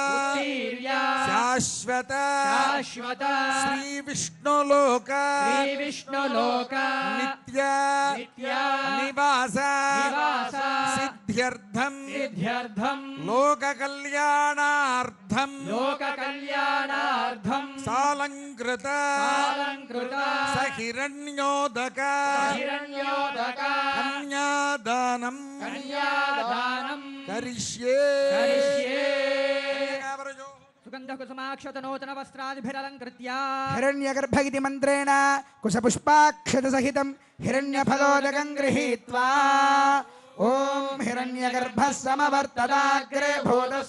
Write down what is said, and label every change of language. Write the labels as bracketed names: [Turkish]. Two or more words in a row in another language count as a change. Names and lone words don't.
[Sanskrit] శాశ్వత శ్రీ విష్ణులోక నిత్య నివాస సిద్ధ్యర్థం లోక కళ్యాణార్థం సాలంకృత సహిరణ్యోదక కన్యాదానం కరిష్యే. सुगन्धः कुसुमाक्षत नूतन वस्त्रादिभिरलङ्कृत्य हिरण्यगर्भ इति मन्त्रेण कुशपुष्पाक्षतसहितं हिरण्यफलोदकं गृहीत्वा ॐ हिरण्यगर्भः समवर्तदाग्रे भूतस्य